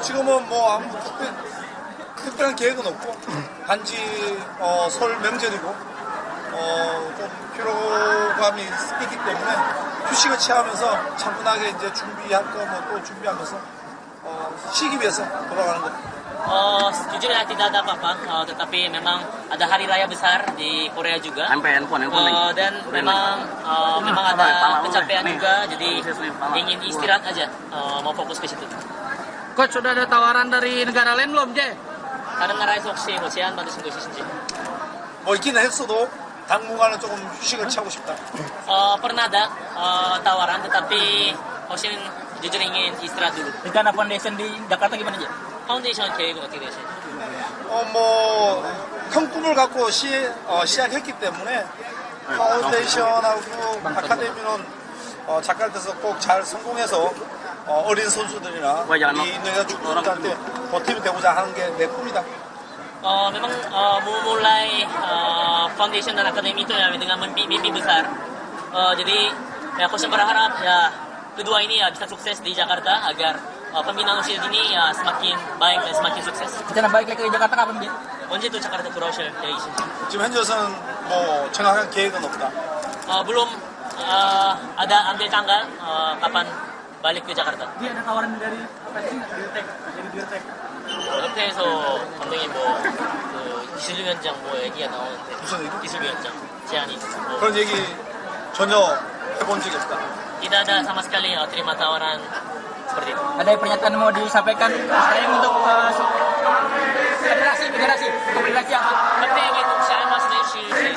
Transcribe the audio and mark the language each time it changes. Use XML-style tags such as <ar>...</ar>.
<ko>지금은 뭐 아무 특별한 계획은 없고 단지 설 명절이고 좀 피로감이 있기 때문에 휴식을 취하면서 차분하게 이제 준비할 거 뭐 또 준비하면서 쉬기 위해서 돌아가는 겁니다.</ko> <id>Jujur ya tidak ada apa-apa, tetapi memang ada hari raya besar di Korea juga. Dan memang ada kecapean juga, jadi ingin istirahat aja, mau fokus ke situ. Coach, sudah ada tawaran dari negara lain belum, Jay?</id> <ko>다른 나라에서 혹시 제안 받으신 거 있으신지? 뭐 있기는 했어도 당분간은 조금 휴식을 취하고 싶다.</ko> <id>Pernah ada tawaran, tetapi Kosien jujur ingin istirahat dulu. Rencana foundation di Jakarta gimana, J?</id> <ko>파운데이션 계획은 어떻게 되시나요? 뭐 큰 꿈을 갖고 시작했기 때문에 파운데이션하고 아카데미는 자카르타에서 꼭 잘 성공해서 어린 선수들이나 이 인도네시아 축구단한테 보탬이 되고자 하는 게 내 꿈이다.</ko> <id>Memang memulai foundation dan akademi itu ya dengan mimpi besar. Jadi ya Kosien berharap ya kedua ini ya bisa sukses di Jakarta agar pembinaan usia dini ya semakin baik dan semakin sukses. Rencana balik lagi ke Jakarta kapan, J?</id> <ko>언제 또 자카르타 돌아오실 계획이신지? 지금 현재로서는 뭐 정확한 계획은 없다.</ko> <id>Belum ada ambil tanggal kapan balik ke Jakarta. Dia ada tawaran dari Dirtek.</id> <ko>옆에서 감독님 기술위원장 얘기가 나오는데 무슨 얘기? 기술위원장 제안이 그런 얘기 전혀 해본 적이 없다.</ko> <id>tidak ada sama sekali terima tawaran seperti itu. Ada pernyataan mau disampaikan untuk federasi apa? Tapi ingin saya mas dari</id>